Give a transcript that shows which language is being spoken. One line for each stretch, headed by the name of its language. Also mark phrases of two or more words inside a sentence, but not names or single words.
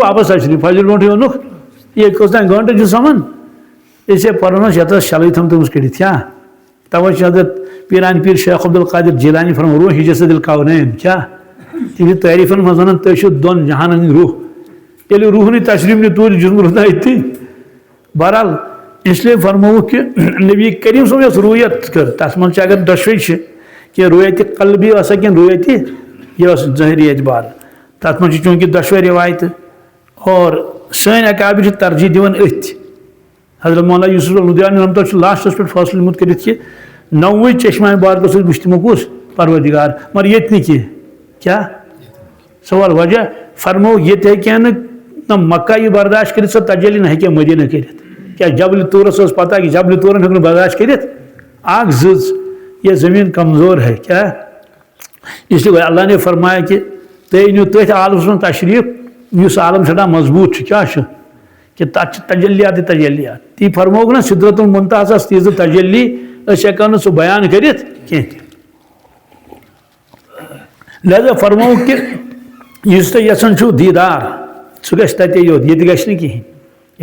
Kashmiri: واپس تشریٖف فجر برونٛٹھٕے اوٚنُکھ ییٚتہِ کٔژ تام گنٛٹہٕ چھُ سمان اسے پرن ٲس یتھ ٲس شیلٕے تھٲومٕژ کٔڑِتھ کیٛاہ تَوَے چھِ حضرت پیٖران پیٖر شیخ عبدالقادر جیلانی فرمان
Arabic: روح جسد الکونین
Kashmiri: کیٛاہ تِہنٛدِ تعریٖفن منٛز ونان تُہۍ چھِو دۄن جہانن ہٕنٛدۍ روح ییٚلہِ روح نٕے تشریٖف نہِ توٗرۍ جسم روزنا أتھی بہرحال
Urdu: اس لیے
Kashmiri: فرمووُکھ کہِ نبی کریم صٲب یۄس روٗیت کٔر تتھ منٛز چھِ اگر دۄشوے چھِ کینٛہہ روٗیتہِ قلبی ٲسا کِنہٕ روٗیتہِ یہِ ٲس ظٲہری اعتبار تتھ منٛز چھِ چوٗنٛکہِ دۄشوے رِوایتہٕ اور سٲنۍ اکابر چھِ ترجیح دِوان أتھۍ حضرت مولانا یوسف لدھیانی رحمتہ چھُ لاسٹس پٮ۪ٹھ فٲصلہٕ نِمُت کٔرِتھ کہِ 9 چشمہ مبارکس سۭتۍ وٕچھ تِمو کُس پروردگار مگر ییٚتہِ نہٕ کینٛہہ کیٛاہ سوال وجہ فرمووُکھ ییٚتہِ ہیٚکہِ نہٕ نہ مکہ یہِ برداشت کٔرِتھ سۄ تجلی نہ ہیٚکہِ مدیٖنہ کٔرِتھ کیٛاہ جبلہِ طورس ٲس پتہ کہ جبلہِ طورن ہیوٚک نہٕ برداشت کٔرِتھ اکھ زٕژ
Urdu: یہ زمین کمزور ہے کیا اس لیے اللہ نے فرمایا کہ
Kashmiri: تُہۍ أنِو تٔتھۍ عالمس منٛز تشریٖف یُس عالم سٮ۪ٹھاہ مضبوٗط چھُ کیٛاہ چھُ کہ تَتھ چھِ تجلیات تی فرمووُکھ نا سدرت المنتہاہس ٲس تیٖژٕ تجلی أسۍ ہٮ۪کو نہٕ سُہ بیان کٔرِتھ کینٛہہ تہِ لہذا فرمووُکھ کہ یُس تُہۍ یژھان چھُو دیٖدار سُہ گژھِ تَتے یوت ییٚتہِ گژھِ نہٕ کِہیٖنۍ یہِ